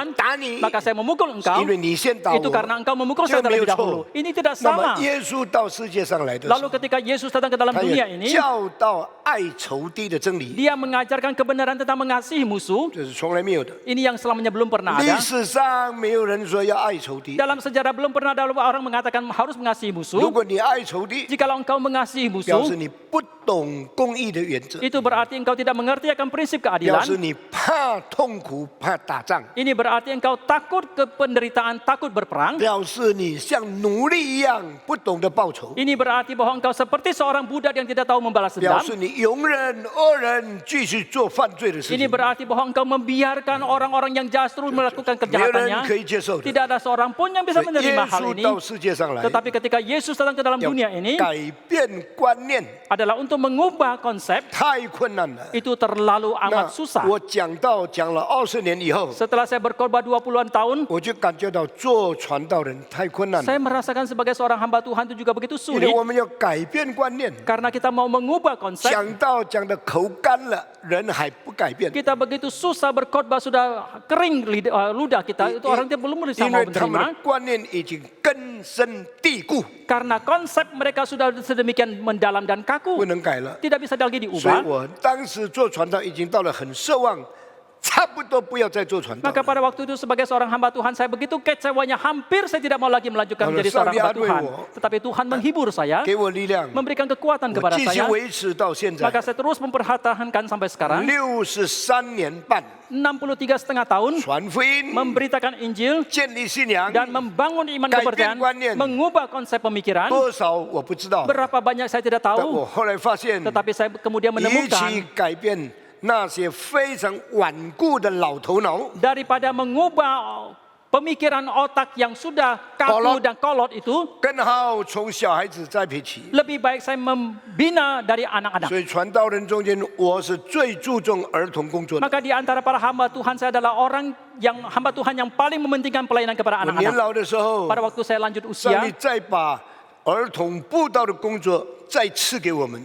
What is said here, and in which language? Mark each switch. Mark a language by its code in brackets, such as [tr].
[id] keadilan. [zh] 打你， [id] Maka saya memukul engkau. [zh] 因为你先打 [id] Itu [zh] 我。 [id] karena engkau memukul [zh] 这 [id] saya [zh] 没有 [id] terlebih [zh] 错 [id] dahulu. Ini tidak [zh] 那么 [id] salah. [zh] 耶稣到世界上来的时 [id] Lalu [zh] 候， [id] ketika Yesus datang ke dalam [zh] 他 [id] dunia [zh] 也 [id] ini, [zh] 教导爱仇敌的真理， [id] dia mengajarkan kebenaran tentang mengasihi musuh. [zh] 这是从来没有的。 [id] Ini yang selamanya belum pernah [zh] 历 [id] ada. [zh] 史上没有人说要爱仇敌。 [id] Dalam sejarah belum pernah ada orang mengatakan harus mengasihi [zh] 如 [id] musuh. [zh] 果你爱仇敌， [id] Jikalau engkau mengasihi [zh] 表 [id] musuh, [zh] 示你不懂公义的原则， [id] itu berarti engkau tidak mengerti akan prinsip [zh] 表 [id] keadilan. [zh] 示你怕痛苦、怕打仗， [id] Ini berarti engkau takut ke penderitaan, takut berperang. [zh] 表示你像奴隶一样不懂得报仇， [id] Ini berarti bahwa engkau seperti seorang budak yang tidak tahu membalas [zh] 表 [id] dendam. [zh] 示你容忍恶人继续做犯罪的事 [id] Ini [zh] 情， [id] berarti bahwa engkau membiarkan orang-orang yang jahat terus melakukan [zh] 没有人 [id] kejahatannya. [zh] 可以接受的。 [id] Tidak ada seorang pun yang bisa [zh] 所以 [id] menerima [zh] 耶 [id] hal [zh] 稣 [id] ini. [zh] 到世界上来， [id] Tetapi ketika Yesus datang ke dalam [zh] 要 [id] dunia ini [zh] 改变观念， [id] adalah untuk mengubah konsep. [zh] 太困难了。 [id] Itu terlalu [zh] 那 [id] amat susah. [zh] 我讲了20年以后， [id] Setelah saya berkorban 20-an tahun, [zh] 我就感觉到做传道人太困难了， [id] Saya merasakan sebagai seorang hamba Tuhan itu juga begitu [zh] 因为 [id] sulit. [zh] 我们要改变观念。 [id] Karena kita mau mengubah konsep. [zh] 讲道讲的口干了，人还不改变， [id] Kita begitu susah berkhotbah sudah kering ludah kita. Itu orang dia belum bisa [zh] 因 [id] mau [zh] 为他们 [id] menerima. [zh] 的观念已经根深蒂固， [id] Karena konsep mereka sudah sedemikian mendalam dan kaku. [zh] 能改了。 [id] Tidak bisa lagi [zh] 所以 [id] diubah. [zh] 我当时做传道已经到了很奢望，差不多不要再做传道 [id] Maka pada waktu itu sebagai seorang hamba Tuhan saya begitu kecewanya, hampir saya tidak mau lagi melanjutkan Kalau menjadi seorang hamba Sang Tuhan. Lihat Tetapi Tuhan menghibur saya, [zh] 给我力量， [id] memberikan kekuatan [zh] 我 [id] kepada [zh] 继续 [id] saya. [zh] 维持到现在 [id] Maka saya terus mempertahankan sampai sekarang [zh] 63年半， [id] 63,5 tahun [zh] 传福音， [id] memberitakan Injil [zh] 建立信仰， [id] dan membangun iman [zh] 改变 [id] kepercayaan, [zh] 观念 [id] mengubah konsep pemikiran. [zh] 多少我不知道， [id] Berapa banyak saya tidak [zh] 但 [id] tahu, [zh] 我后来发现， [id] tetapi saya kemudian [zh] 一起 [id] menemukan [zh] 改变那些非常顽固的老头脑。 [id] daripada mengubah pemikiran otak yang sudah kaku dan kolot itu, [zh] 更好从小孩子栽培起。 [id] lebih baik saya membina dari anak-anak. [zh] 所以传道人中间，我是最注重儿童工作的。 [id] Maka di antara para hamba Tuhan saya adalah orang yang hamba Tuhan yang paling mementingkan pelayanan kepada [zh] 我年 [id] anak-anak. [zh] 老的时候， [id] Pada waktu saya lanjut [zh] 上 [id] usia, [zh] 帝再把儿童布道的工作再赐给我们。